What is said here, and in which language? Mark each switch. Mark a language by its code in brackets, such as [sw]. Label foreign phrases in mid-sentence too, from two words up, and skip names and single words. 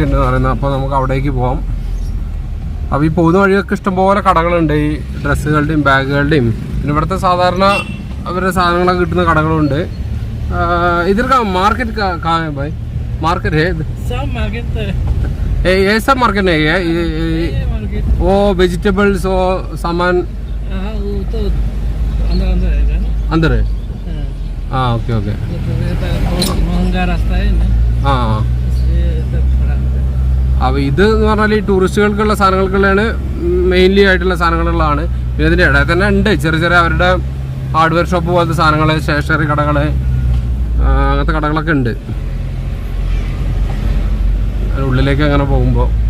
[ml] പറയുന്നത്. അപ്പോൾ നമുക്ക് അവിടേക്ക് പോകാം. അപ്പോൾ ഈ പോകുന്ന വഴിയൊക്കെ ഇഷ്ടംപോലെ കടകളുണ്ട്, ഈ ഡ്രസ്സുകളുടെയും ബാഗുകളുടെയും പിന്നെ ഇവിടുത്തെ സാധാരണ അവരുടെ സാധനങ്ങളൊക്കെ കിട്ടുന്ന കടകളുണ്ട്. [hi] इधर का मार्केट कहाँ है भाई? मार्केट है सब मार्केट ये सब मार्केट नहीं है वो वेजिटेबल्स वो सामान वो तो अंदर है हाँ ओके ओके महंगा रास्ता है ना हाँ [ml] അപ്പോൾ ഇത് എന്ന് പറഞ്ഞാൽ ഈ ടൂറിസ്റ്റുകൾക്കുള്ള സാധനങ്ങൾക്കുള്ളതാണ് മെയിൻലി ആയിട്ടുള്ള സാധനങ്ങളുള്ളതാണ്. പിന്നെ ഇതിൻ്റെ ഇടയിൽ തന്നെ ഉണ്ട് ചെറിയ ചെറിയ അവരുടെ ഹാർഡ്വെയർ ഷോപ്പ് പോലത്തെ സാധനങ്ങൾ, സ്റ്റേഷനറി കടകൾ, അങ്ങനത്തെ കടകളൊക്കെ ഉണ്ട് ഉള്ളിലേക്ക് അങ്ങനെ പോകുമ്പോൾ.